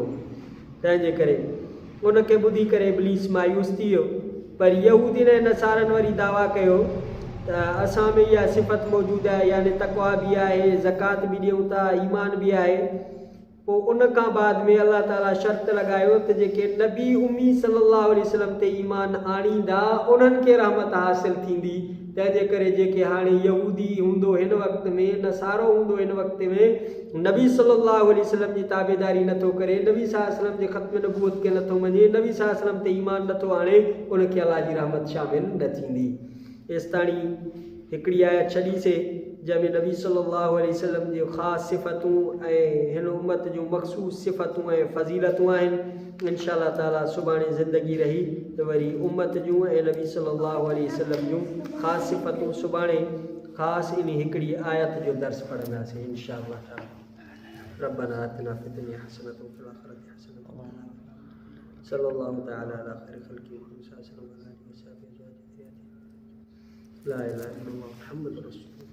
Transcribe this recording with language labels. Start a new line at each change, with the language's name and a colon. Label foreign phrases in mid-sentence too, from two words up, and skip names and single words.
Sindhi: तंहिंजे करे उनखे ॿुधी करे इब्लीस मायूस थी वियो। पर यहूदीन ऐं नसारनि वरी दावा कयो त असां में इहा सिफ़त मौजूदु आहे, यानी तक़वा बि आहे, ज़कात बि ॾियूं था, ईमान बि आहे। पोइ उन खां बाद में अल्लाह ताला शर्त लॻायो त जेके नबी उम्मी
Arabic: صلى الله عليه وسلم
Sindhi: ते ईमान आणींदा उन्हनि खे रहमत हासिल थींदी। तंहिंजे करे जेके हाणे यहूदी हूंदो हिन वक़्त में, नसारो हूंदो हिन वक़्त में, नबी
Arabic: صلى الله عليه وسلم
Sindhi: जी ताबेदारी नथो करे, नबी
Arabic: صلى الله عليه وسلم
Sindhi: जे ख़त्म नबूवत खे नथो मञे, नबी
Arabic: صلى الله عليه وسلم
Sindhi: ते ईमान नथो आणे, उनखे अल्लाह जी रहमत शामिल न थींदी। एसिताणी हिकिड़ी आयत छॾीसीं जंहिंमें नबी
Arabic: صلى الله عليه وسلم
Sindhi: जूं ख़ासि सिफ़तूं ऐं हिन उम्मत जूं मख़सूस सिफ़तूं ऐं फ़ज़ीलतूं आहिनि।
Arabic: إن شاء الله تعالى
Sindhi: सुभाणे ज़िंदगी रही त वरी उम्मत जूं ऐं नबी
Arabic: صلى الله عليه وسلم
Sindhi: जूं ख़ासि सिफ़तूं सुभाणे ख़ासि इन हिकिड़ी आयत जो दर्स पढ़ंदासीं
Arabic: إن شاء الله تعالى. ربنا آتنا في الدنيا حسنة وفي الآخرة حسنة صلى الله تعالى على خير خلقه لا إله إلا الله محمد رسول الله.